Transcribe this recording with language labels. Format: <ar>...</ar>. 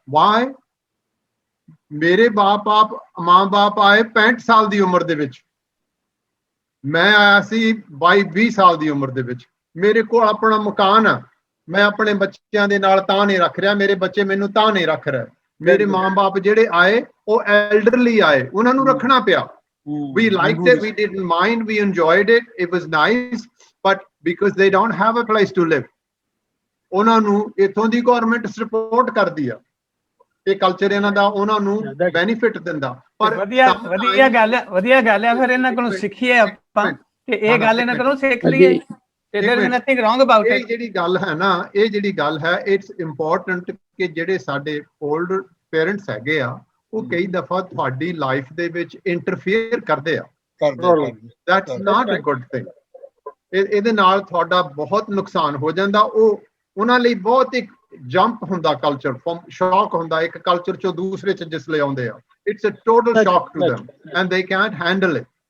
<pa>Y ਮੇਰੇ ਮਾਂ-ਬਾਪ ਆਏ 65 ਸਾਲ ਦੀ ਉਮਰ ਦੇ ਵਿੱਚ, ਮੈਂ ਆਇਆ ਸੀ 22-20 ਸਾਲ ਦੀ ਉਮਰ ਦੇ ਵਿੱਚ। ਮੇਰੇ ਕੋਲ ਆਪਣਾ ਮਕਾਨ ਆ, ਮੈਂ ਆਪਣੇ ਬੱਚਿਆਂ ਦੇ ਨਾਲ ਤਾਂ ਨਹੀਂ ਰੱਖ ਰਿਹਾ, ਮੇਰੇ ਬੱਚੇ ਮੈਨੂੰ ਤਾਂ ਨਹੀਂ ਰੱਖ ਰਹੇ। ਮੇਰੇ ਮਾਂ-ਬਾਪ ਜਿਹੜੇ ਆਏ ਉਹ ਐਲਡਰਲੀ ਆਏ, ਉਹਨਾਂ ਨੂੰ ਰੱਖਣਾ ਪਿਆ।</pa> <en>We liked it, we didn't mind, we enjoyed it, it was nice, but because they don't have a place to live,</en> <pa>ਉਹਨਾਂ ਨੂੰ ਇੱਥੋਂ ਦੀ ਗਵਰਨਮੈਂਟ ਸਪੋਰਟ ਕਰਦੀ ਆ, ਇਹ ਕਲਚਰ ਇਹਨਾਂ ਦਾ ਉਹਨਾਂ ਨੂੰ ਬੈਨੀਫਿਟ ਦਿੰਦਾ। ਪਰ ਵਧੀਆ ਗੱਲ ਹੈ ਫਿਰ ਇਹਨਾਂ ਕੋਲੋਂ ਸਿੱਖੀਏ ਆਪਾਂ, ਤੇ ਇਹ ਗੱਲ ਇਹਨਾਂ ਕੋਲੋਂ ਸਿੱਖ ਲਈਏ।</pa> <en>There is nothing wrong about it.</en> <pa>ਇਹ ਜਿਹੜੀ ਗੱਲ ਹੈ ਨਾ, ਇਹ ਜਿਹੜੀ ਗੱਲ ਹੈ,</pa> <en>it's important</en> <pa>ਕਿ ਜਿਹੜੇ ਸਾਡੇ 올ਡ ਪੇਰੈਂਟਸ ਹੈਗੇ ਆ, ਉਹ ਕਈ ਦਫਾ ਤੁਹਾਡੀ ਲਾਈਫ ਦੇ ਵਿੱਚ ਇੰਟਰਫੇਅਰ ਕਰਦੇ ਆ।</pa> <en>That's not a good thing.</en> <pa>ਇਹਦੇ ਨਾਲ ਤੁਹਾਡਾ ਬਹੁਤ ਨੁਕਸਾਨ ਹੋ ਜਾਂਦਾ। ਉਹ ਉਹਨਾਂ ਲਈ ਬਹੁਤ ਇੱਕ ਜੰਪ ਹੁੰਦਾ, ਕਲਚਰ ਸ਼ੌਕ ਹੁੰਦਾ, ਇੱਕ ਕਲਚਰ ਚੋਂ ਦੂਸਰੇ ਚ ਜਿਸ ਲਈ ਆਉਂਦੇ ਆ।</pa> <en>It's a total shock to them and they can't handle it.</en>